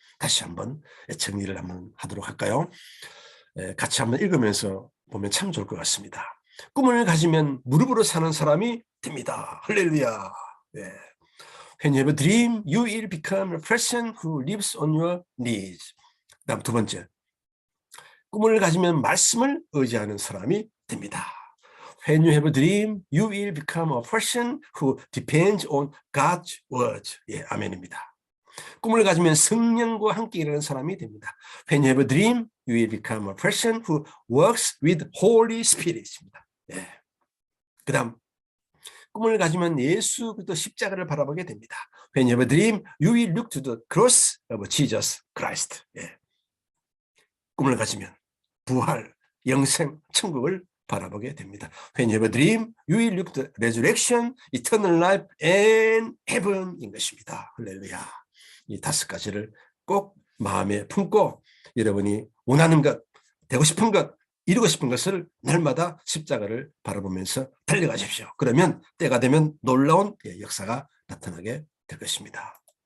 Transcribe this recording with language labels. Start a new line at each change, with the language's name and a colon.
Korean: 다시 한번 정리를 한번 하도록 할까요? 같이 한번 읽으면서 보면 참 좋을 것 같습니다. 꿈을 가지면 무릎으로 사는 사람이 됩니다. 할렐루야.
English: When you have a dream, you will become a person who lives on your knees.
Korean: 다음 두 번째, 꿈을 가지면 말씀을 의지하는 사람이 됩니다.
English: When you have a dream, you will become a person who depends on God's word.
Korean: 아멘입니다. 꿈을 가지면 성령과 함께 일하는 사람이 됩니다.
English: When you have a dream, you will become a person who works with Holy Spirit
Korean: 입니다. 그 다음, 꿈을 가지면 예수 그리스도 십자가를 바라보게 됩니다.
English: When you have a dream, you will look to the cross of Jesus Christ.
Korean: 꿈을 가지면 부활, 영생, 천국을 바라보게 됩니다.
English: When you have a dream, you will look to resurrection, eternal life, and heaven
Korean: 인 것입니다. 할렐루야. 이 5가지를 꼭 마음에 품고 여러분이 원하는 것, 되고 싶은 것, 이루고 싶은 것을 날마다 십자가를 바라보면서 달려가십시오. 그러면 때가 되면 놀라운 역사가 나타나게 될 것입니다.